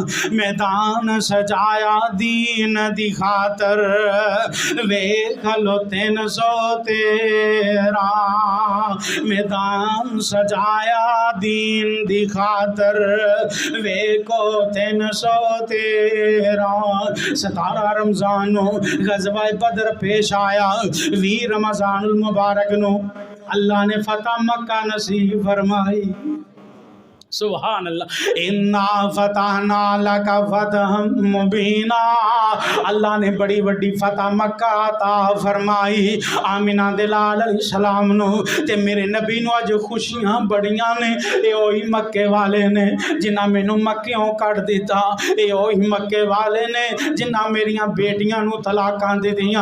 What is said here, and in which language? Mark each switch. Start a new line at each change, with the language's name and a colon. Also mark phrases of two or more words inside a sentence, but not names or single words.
Punjabi: میدان سجایا دین دی خاطر، ویکھ لو 313 میدان سجایا دین دی خاطر، ویکھو 313. 17 رمضان نوں غزوہ بدر پیش آیا. 20 رمضان المبارک نوں اللہ نے فتح مکہ نصیب فرمائی.
Arabic: سبحان الله. إنا فتحنا لك فتحا مبينا.
Punjabi: اللہ نے بڑی بڑی فتح مکہ عطا فرمائی. آمنہ دے لال علیہ السلام نوں تے میرے نبی نوں اج خوشیاں بڑیاں نے. یہ اوہی مکے والے نے جنہاں مینوں مکیوں کٹ دتا. یہ اوہی مکے والے نے جنہاں میریاں بیٹیاں نوں طلاقاں دے دتیاں.